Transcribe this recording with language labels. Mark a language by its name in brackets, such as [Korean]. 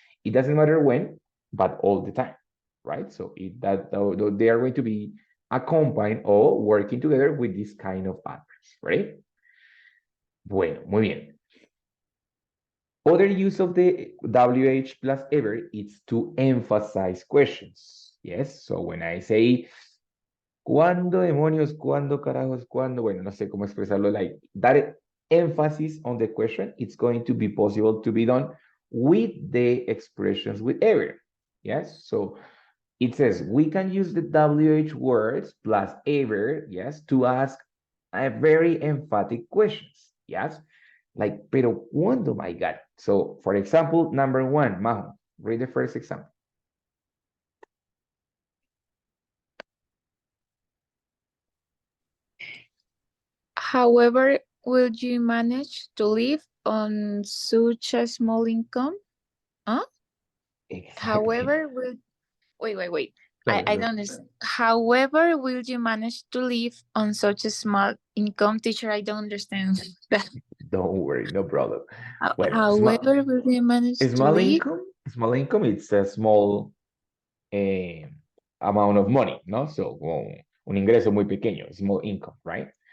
[English] It doesn't matter when, but all the time, right? So they are going to be accompanied or working together with this kind of adverbs, right? [Spanish] Bueno, muy bien. [English] Other use of the WH plus ever is to emphasize questions. Yes, so when I say, [Spanish] ¿cuándo demonios? ¿Cuándo carajos? ¿Cuándo? Bueno, no sé cómo expresarlo. [English] Like that emphasis on the question, it's going to be possible to be done with the expressions with ever. Yes, so it says we can use the WH words plus ever, yes, to ask a very emphatic questions. Yes, like, [Spanish] pero ¿cuándo, [English] my God? So, for example, number one, Majo, read the first example. However, will you manage to live on such a small income? Huh? Exactly. However, wait. I don't understand. However, will you manage to live on such a small income, teacher? I don't understand that. Don't worry, no problem. Well, However, will you manage to small live? income, it's a small amount of money, no? [Spanish] So, un ingreso muy pequeño, [English] small income, [Spanish] right?